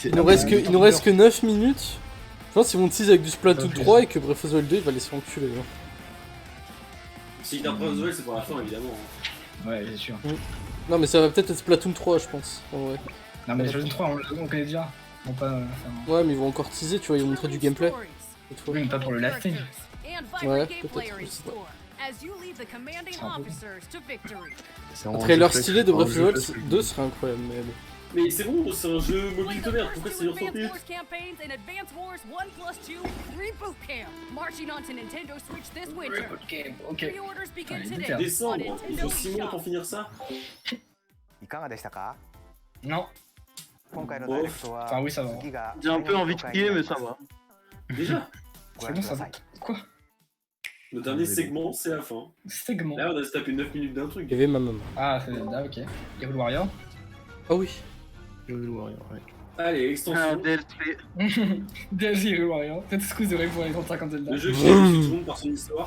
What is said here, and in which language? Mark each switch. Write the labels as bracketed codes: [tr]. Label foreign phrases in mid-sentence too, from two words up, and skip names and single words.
[fr] Il nous reste que 9 minutes. Je pense qu'ils vont tease avec du Splatoon 3 et que Breath of the Wild 2 il va les se faire enculer. Hein. Si t'as Breath of the Wild, c'est pour la fin, évidemment. Hein. Ouais, bien sûr. Non, mais ça va peut-être être Splatoon 3, je pense. En vrai. Non mais Splatoon 3, on connaît déjà. On pas... enfin, Ouais, mais ils vont encore teaser, tu vois, ils vont montrer du gameplay. Cette fois. oui, mais pas pour le [en] last thing. [fr] Ouais, peut-être. Je sais pas. c'est Un vraiment trailer jeu flex, stylé de Breath of the vraiment Wild jeu flex. 2 serait incroyable, mais bon. Mais c'est bon, c'est un jeu mobile de merde. Pourquoi c'est sur 30 minutes? Ok. Décembre, il faut 6 mois pour finir ça. [ja] いかがでしたか [fr] Non. [ja] 今回のダイレクトは [fr] Enfin oui, ça va. [ja] 次が [fr] J'ai un peu envie de crier, mais ça va. Déjà, [ja] ご [fr] C'est [ja] 覧 [fr] bon [ja] く [fr] ça [ja] ださ [fr] va. [ja] い [fr] Quoi? le dernier segment, c'est la fin. Segment. Là, on a se tapé 9 minutes d'un truc. Il y avait ma maman. Ah, c'est Zelda, ok. Hyrule Warrior. Ah oui. Hyrule Warrior, ouais. Allez, Un extension. DLC. DLC Hyrule Warrior. Cette excuse de rêve pour les 35 Zelda. Le jeu qui change tout le monde par son histoire.